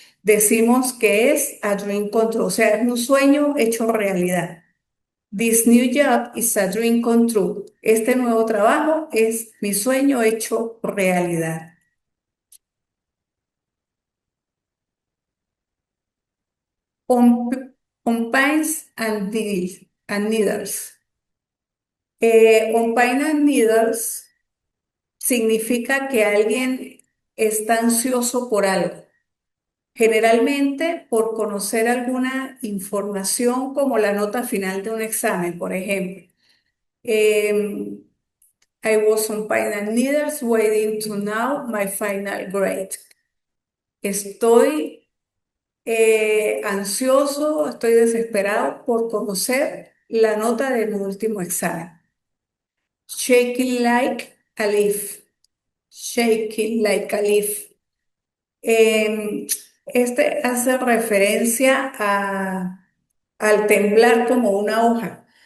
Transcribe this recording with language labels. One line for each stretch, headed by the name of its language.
Spanish: Decimos que es a dream come true, o sea, es un sueño hecho realidad.
English: This new job is a dream come true.
Spanish: Este nuevo trabajo es mi sueño hecho realidad.
English: On, on pines and needles.
Spanish: On pine and needles significa que alguien está ansioso por algo, generalmente por conocer alguna información como la nota final de un examen, por ejemplo.
English: Em, I was on pine and needles waiting to know my final grade.
Spanish: Estoy ansioso, estoy desesperado por conocer la nota de mi último examen.
English: Shaking like a leaf. shaking like a leaf.
Spanish: Este hace referencia al temblar como una hoja.